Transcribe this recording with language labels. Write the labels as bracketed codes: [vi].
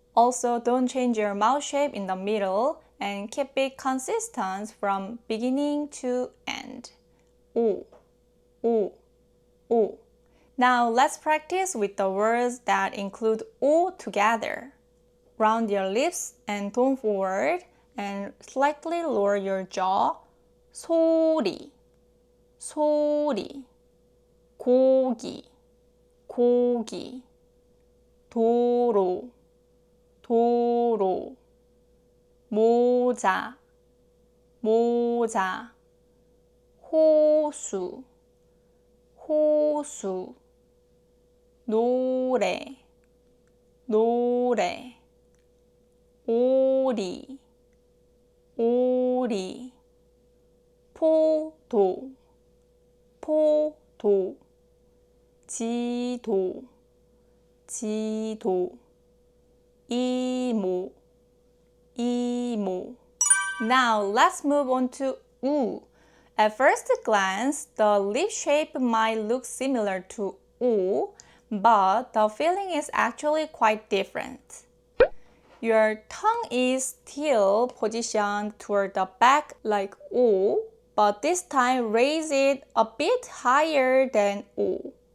[en] Also, don't change your mouth shape in the middle and keep it consistent from beginning to end. [ko] 오, 오, 오. [en] Now, let's practice with the words that include 오 together. Round your lips and tone forward and slightly lower your jaw. [ko] 소리, 소리, 고기, 고기, 도로, 도로, 모자, 모자, 호수, 호수, 노래, 노래, 오리, 오리, 포도, 포도, 지도, 지도, 이모, 이모. [en] Now let's move on to 우. At first glance, the lip shape might look similar to 우, but the feeling is actually quite different. Your tongue is still positioned toward the back like 오, but this time raise it a bit higher than 오.